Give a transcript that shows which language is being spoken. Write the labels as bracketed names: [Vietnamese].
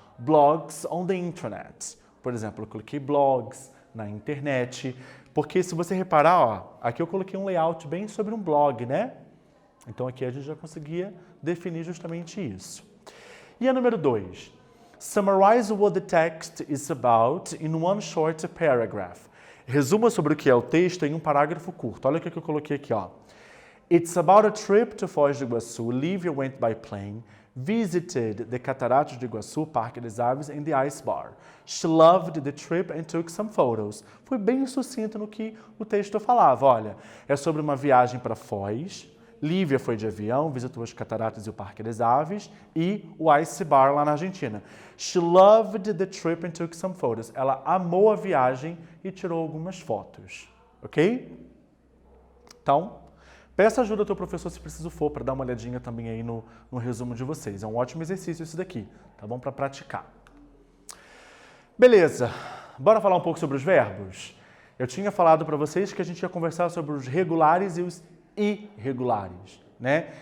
[English] Blogs on the internet. [Portuguese] Por exemplo, eu coloquei blogs na internet, porque se você reparar, ó, aqui eu coloquei um layout bem sobre um blog, né? Então aqui a gente já conseguia definir justamente isso. E a número 2, [English] summarize what the text is about in one short paragraph. [Portuguese] Resuma sobre o que é o texto em um parágrafo curto. Olha o que eu coloquei aqui, ó. [English] It's about a trip to Foz do Iguaçu. Lívia went by plane, visited the Cataratas do Iguaçu, Parque das Aves, and the Ice Bar. She loved the trip and took some photos. [Portuguese] Foi bem sucinto no que o texto falava. Olha, é sobre uma viagem para Foz. Lívia foi de avião, visitou as Cataratas e o Parque das Aves e o Ice Bar lá na Argentina. [English] She loved the trip and took some photos. [Portuguese] Ela amou a viagem e tirou algumas fotos. Ok? Então, peça ajuda ao teu professor se preciso for, para dar uma olhadinha também aí no resumo de vocês. É um ótimo exercício esse daqui, tá bom? Para praticar. Beleza, bora falar um pouco sobre os verbos? Eu tinha falado para vocês que a gente ia conversar sobre os regulares e os irregulares, né?